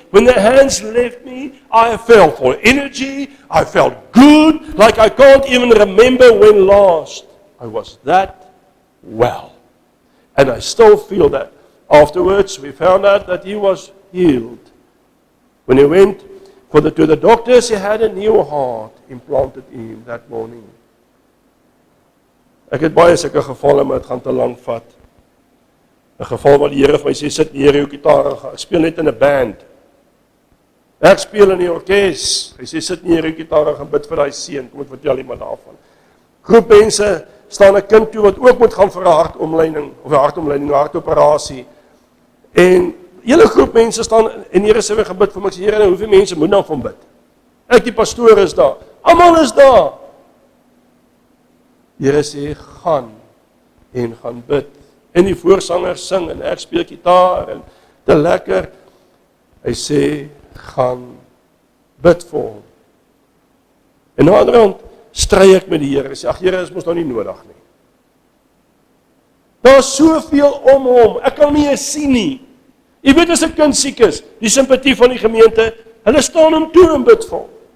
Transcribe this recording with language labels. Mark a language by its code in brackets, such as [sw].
[en] When the hands left me, I felt full energy, I felt good, like I can't even remember when last I was that well. And I still feel that. Afterwards, we found out that he was healed. When he went to the doctors, he had a new heart implanted in him that morning. [af] Ek het baie sulke gevalle, maar dit gaan te lank vat. 'n Geval waar die Here vir my sê, "Sit neer jou gitaar en ek speel net in 'n band." Ek speel in die orkes. Hy sê, "Sit neer jou gitaar en gaan bid vir daai seun." Kom ek vertel iemand daarvan. Groep mense staan 'n kind toe wat ook moet gaan vir 'n hartomleiding, 'n hartoperasie. En hele groep mense staan en die Here sê weer gebid vir my. Ek sê, "Here, hoeveel mense moet dan van bid?" Ek die pastoor is daar. Almal is daar. Die Here sê, "Gaan en gaan bid." En die voorsanger sing en ek speel gitaar en te lekker. Hy sê, "Gaan bid vir hom." En na ander hand stry ek met die Here. Hy sê, "Ag Here, is mos nou nie nodig nie. Daar is soveel om hom. Ek kan nie eens sien nie." Jy weet as 'n kind siek is, die simpatie van die gemeente, hulle staan hom toe en bid vir hom.